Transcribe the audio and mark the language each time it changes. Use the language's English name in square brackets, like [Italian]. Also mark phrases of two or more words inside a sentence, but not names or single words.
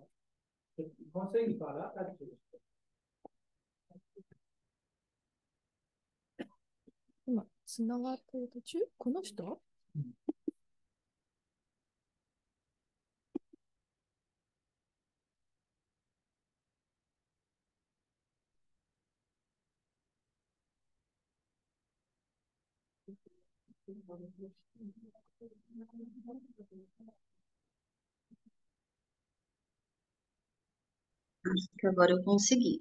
[Portuguese] Você consegue falar, Catiuxa? [Japanese] 今、つながってる途中この人 [Portuguese] Acho que agora eu consegui.